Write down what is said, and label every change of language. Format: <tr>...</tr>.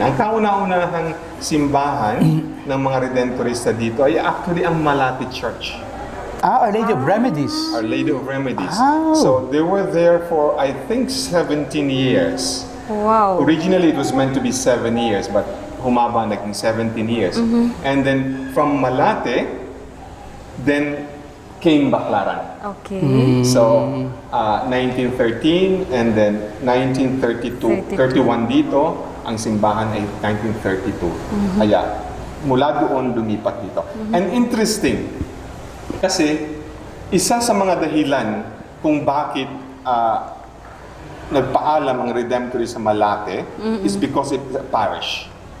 <tl>Ang kauna-unahang simbahan ng mga Redemptorista dito ay actually ang Malate Church.</tl> <en>Our Lady of Remedies. Our Lady of Remedies. Wow. So they were there for I think 17 years. Wow. Originally it was meant to be 7 years, but</en> <tl>humaba naging</tl> <en>17 years. And then from Malate, then came Baclaran. Okay. So 1913 and then</en> <tl>1932, 31 dito, ang simbahan ay 1932. Kaya mula doon lumipat dito.</tl> <en>And interesting,</en> <tl>kasi isa sa mga dahilan kung bakit nagpaalam ang Redemptorists sa Malate</tl> <en>is because it's a parish.</en>